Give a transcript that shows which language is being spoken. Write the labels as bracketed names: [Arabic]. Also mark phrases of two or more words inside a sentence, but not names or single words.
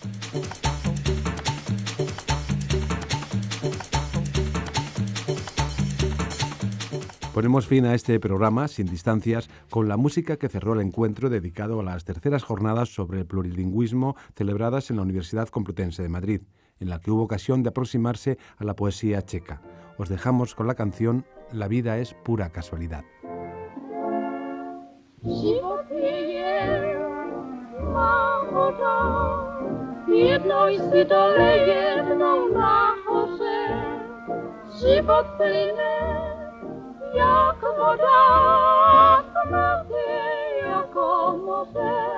[Spanish] Ponemos fin a este programa, Sin Distancias, con la música que cerró el encuentro dedicado a las terceras jornadas sobre el plurilingüismo celebradas en la Universidad Complutense de Madrid, en la que hubo ocasión de aproximarse a la poesía checa. Os dejamos con la canción La vida es pura casualidad. [Czech] Život je náhoda, jednou si dole, jednou nahoře. Život plyne jak voda, tmavě jako moře.